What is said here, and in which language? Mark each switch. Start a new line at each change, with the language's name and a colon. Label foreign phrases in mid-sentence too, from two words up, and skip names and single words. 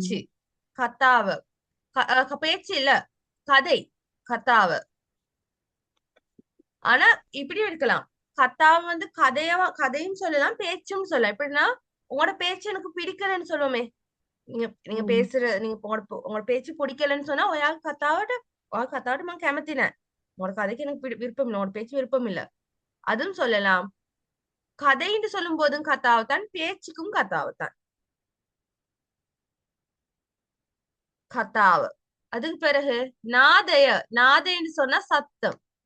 Tamil: பேச்சு. கதாவ பேச்சு இல்ல கதை. கதாவ. ஆனா இப்படியும் இருக்கலாம். கதாவ வந்து கதையும் சொல்லலாம் பேச்சும் சொல்லலாம். எப்படின்னா உங்களோட பேச்சு எனக்கு பிடிக்கலன்னு சொல்லுவோமே. நீங்க நீங்க ம். பேசுற நீங்க உங்களோட பேச்சு பிடிக்கலன்னு சொன்னா
Sinhala: ඔයා කතාවට මං කැමති නෑ.
Tamil: உங்களோட கதைக்கு எனக்கு விருப்பம் இல்லை. உங்களோட பேச்சு விருப்பம் இல்ல. அதுவும் சொல்லலாம். கதைன்னு சொல்லும் போதும் கதாவத்தான் பேச்சுக்கும் கதாவத்தான் கதாவ. அதுக்கு பிறகு நாதய நாதயன்னு சொன்னா சத்தம்.